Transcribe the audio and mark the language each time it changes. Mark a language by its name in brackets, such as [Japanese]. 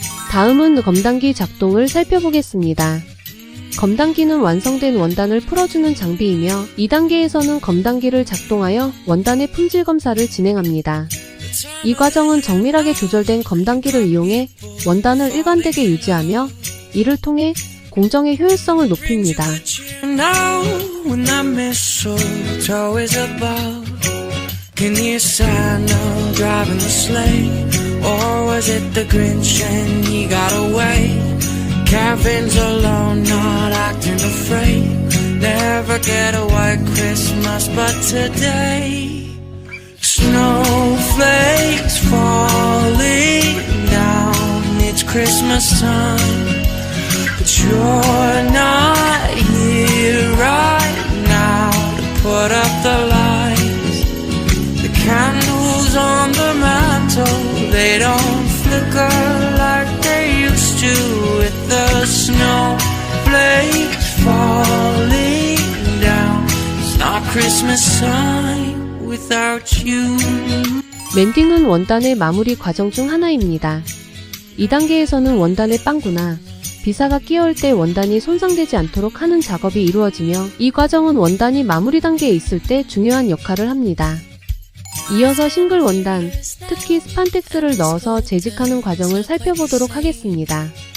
[Korean] 다음은 검단기 작동을 살펴보겠습니다. 검단기는 완성된 원단을 풀어주는 장비이며 2단계에서는 검단기를 작동하여 원단의 품질 검사를 진행합니다. 이 과정은 정밀하게 조절된 검단기를 이용해 원단을 일관되게 유지하며 이를 통해 공정의 효율성을 높입니다. [English] Can you Santa driving the sleigh? Or was it the Grinch and he got away? Caravans alone, not acting afraid. Never get a white Christmas, but today snowflakes falling down. It's Christmas time, but you're not here right now to put up the lights. Candles on the mantle, they don't flicker like they used to. With the snowflakes falling down, it's not Christmas time without you. [Korean] 멘딩은 원단의 마무리 과정 중 하나입니다. 2단계에서는 원단의 빵구나 비사가 끼어올 때 원단이 손상되지 않도록 하는 작업이 이루어지며 이 과정은 원단이 마무리 단계에 있을 때 중요한 역할을 합니다. 이어서 싱글 원단, 특히 스판텍스를 넣어서 재직하는 과정을 살펴보도록 하겠습니다.